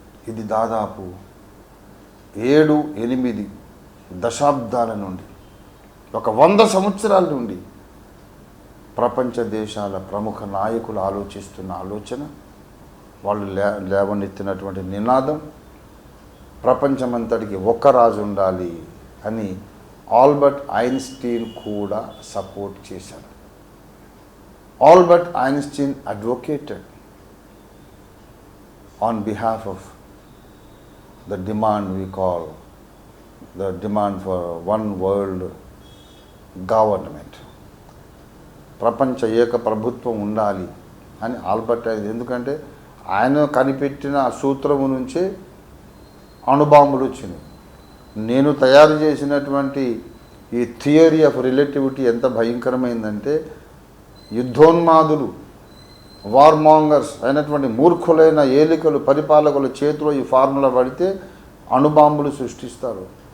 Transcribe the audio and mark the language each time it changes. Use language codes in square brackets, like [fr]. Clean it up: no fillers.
[te] ఇది దాదాపు 7-8 దశాబ్దాల నుండి, ఒక 100 సంవత్సరాల నుండి ప్రపంచ దేశాల ప్రముఖ నాయకులు ఆలోచిస్తున్న ఆలోచన, వాళ్ళు లేవనెత్తినటువంటి నినాదం, ప్రపంచమంతటికి ఒక్క రాజు ఉండాలి అని ఆల్బర్ట్ ఐన్స్టీన్ కూడా సపోర్ట్ చేశారు. [en] Albert Einstein advocated on behalf of the demand we call the demand for 1 world government. [te] ప్రపంచ ఏక ప్రభుత్వం ఉండాలి అని ఆల్బర్ట్ ఐన్స్టీన్, ఎందుకంటే ఆయన కనిపెట్టిన ఆ సూత్రము నుంచే అణుబాంబులు వచ్చినాయి. నేను తయారు చేసినటువంటి ఈ థియరీ ఆఫ్ రిలేటివిటీ ఎంత భయంకరమైందంటే, యుద్ధోన్మాదులు, వార్మాంగర్స్ అయినటువంటి మూర్ఖులైన ఏలికలు, పరిపాలకుల చేతిలో ఈ ఫార్ములా పడితే అణుబాంబులు సృష్టిస్తారు.